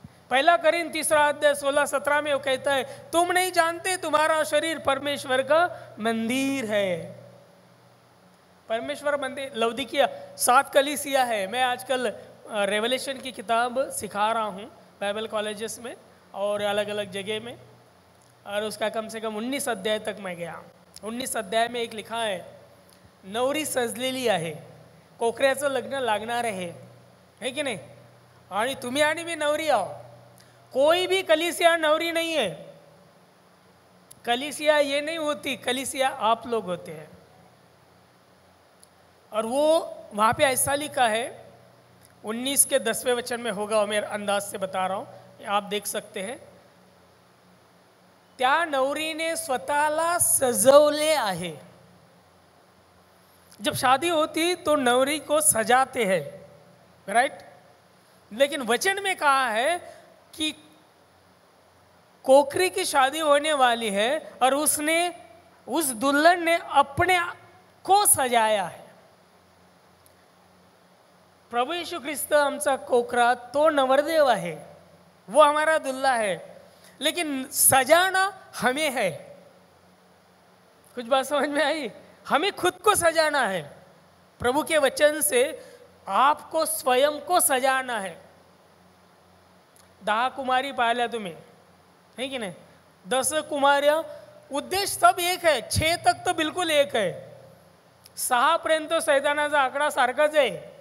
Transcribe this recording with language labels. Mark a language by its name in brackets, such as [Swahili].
[Hindi] पहला करीन 3:16-17 में वो कहता है तुम नहीं जानते तुम्हारा शरीर परमेश्वर का मंदिर है. परमेश्वर मंदिर लौदीकिया 7 कलीसिया है. मैं आजकल रेवलेशन की किताब सिखा रहा हूँ बाइबल कॉलेजेस में और अलग अलग जगह में, और उसका कम से कम 19 अध्याय तक मैं गया. 19 अध्याय में एक लिखा है [Marathi] नवरी सजलेली आहे, कोकऱ्याचं लग्न लागणार [Hindi] है की नहीं, [Marathi] आणि तुम्ही आणि मी नवरी आहो. [Hindi] कोई भी कलीसिया नवरी नहीं है. कलीसिया ये नहीं होती, कलीसिया आप लोग होते हैं. और वो वहाँ पे ऐसा लिखा है 19 के 10वें वचन में होगा, और मेरे अंदाज से बता रहा हूँ, आप देख सकते हैं. [Marathi] त्या नवरीने स्वतःला सजवले आहे. [Hindi] जब शादी होती तो नवरी को सजाते हैं, राइट. लेकिन वचन में कहा है कि कोकरी की शादी होने वाली है और उसने उस दुल्हन ने अपने को सजाया है. प्रभु यीशु ख्रिस्त [Marathi] आमचा कोकरा तो नवरदेव आहे, [Hindi] वो हमारा दुल्हा है, लेकिन सजाना हमें है. कुछ बात समझ में आई. हमें खुद को सजाना है. प्रभु के वचन से आपको स्वयं को सजाना है. [Marathi] 10 कुमारी पाहिल्या तुम्ही, [Hindi] है कि नहीं. 10 कुमार्या, उद्देश्य सब एक है. 6 तक तो बिल्कुल एक है. [Marathi] 6 पर्यंत सैतानाचा आकडा सारखाच आहे.